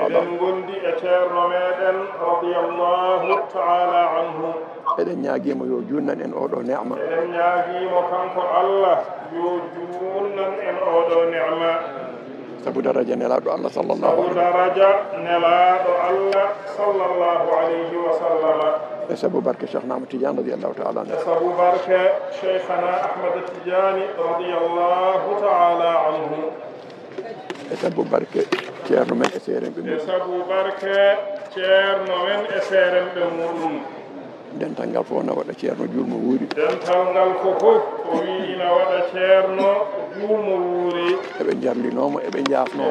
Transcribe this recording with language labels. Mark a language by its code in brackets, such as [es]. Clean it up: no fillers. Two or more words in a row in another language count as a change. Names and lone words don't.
[ff] eɗen gondi e ceerno meɗen [ar] رضي الله تعالى عنه [ff] eɗen ñaaguimo yo junnan en oɗo ne'ma eɗen ñaaguimo kanko Allah yo junnan en oɗo ne'ma sabu daraja nelaɗo Allah sallallahu sabu daraja nelaɗo Allah [ar] صلى الله عليه وسلم [ff] e sabu barke Cheikhna Ahmad Tidiane [ar] رضي الله تعالى عنه [ff] e sabu barke Cheikhana Ahmad Tidiane [ar] رضي الله تعالى عنه [ff] e sabu barke ceerno men e seeremɓe e sabu barke ceerno men e seeremɓe muɗum dental ngal fof na waɗa ceerno juulmo wuuri dental ngal ko fof o wi ina waɗa ceerno juulmo wuuri eɓe jarlinomo eɓe jaafnomo